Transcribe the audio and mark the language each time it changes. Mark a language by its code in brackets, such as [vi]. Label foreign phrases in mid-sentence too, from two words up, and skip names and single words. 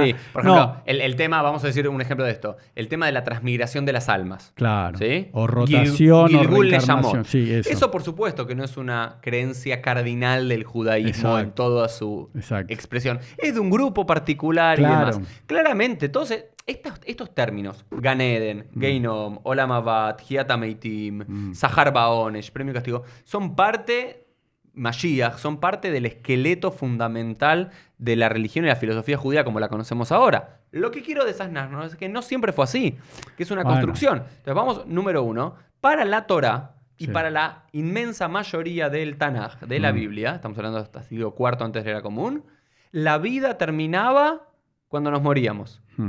[es] Sí, por ejemplo, el tema, vamos a decir un ejemplo de esto, el tema de la transmigración de las almas. Claro. ¿Sí? O rotación o reencarnación. Sí, eso por supuesto que no es una creencia cardinal del judaísmo en toda su expresión. Es de un grupo particular y demás. Claramente, todos estos términos, [he] גן עדן, גיהנום, עולם הבא, תחיית המתים, שכר ועונש, [es] Premio y Castigo, son parte, Mashiach, son parte del esqueleto fundamental de la religión y la filosofía judía como la conocemos ahora. Lo que quiero desasnarnos es que no siempre fue así, que es una construcción. Entonces vamos, número uno, para la Torah y para la inmensa mayoría del Tanaj, de la Biblia, estamos hablando hasta el siglo IV antes de la Era Común, la vida terminaba cuando nos moríamos.